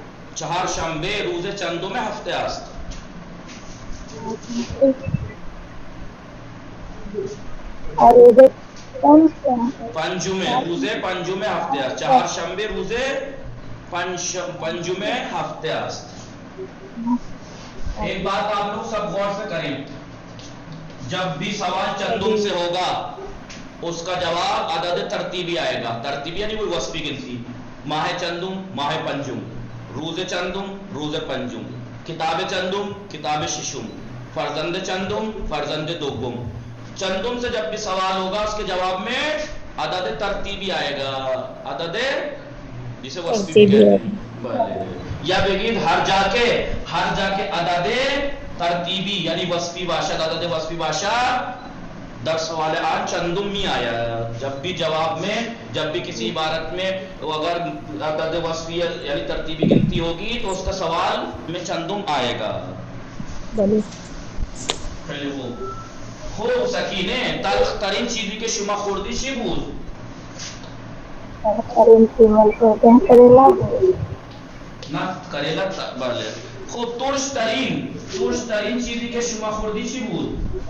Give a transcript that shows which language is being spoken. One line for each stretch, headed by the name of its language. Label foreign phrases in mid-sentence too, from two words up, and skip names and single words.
Persian: چهارشنبه روز چندم هفته است؟ روز پنجمه، روز پنجم هفته است. چهارشنبه روز پنجم هفته است.
Urdu: ایک بات آپ لوگ سب غور سے کریں، جب بھی سوال چندم سے ہوگا اس کا جواب عدد ترتیبی آئے گا. ترتیبی یعنی کوئی وصفی گنتی.
Persian: ماہ چندم، ماہ پنجم، روز چندم، روز پنجم، کتاب چندم، کتاب ششم، فرزند چندم، فرزند دوم.
Urdu: چندم سے جب بھی سوال ہوگا اس کے جواب میں عدد ترتیبی آئے گا. عدد جسے وصفی بھی کہتے ہیں.
Persian: یا بگید ہر جا کے عدد ترتیبی یعنی وصفی باشد، عدد وصفی باشد در سوال آن چندم می آیا.
Urdu: جب بھی جواب میں، جب بھی کسی عبارت میں اگر عدد وصفی یعنی ترتیبی گنتی ہوگی تو اس کا سوال میں چندم آئے گا.
Persian: خیلی خوب سکینه تلخ ترین چیزی که شما خوردی چی بود؟ تلخ ترین چیزی خوردم کریلا بود. نه کریلا بله. خوب ترش ترین چیزی که شما خوردی چی بود؟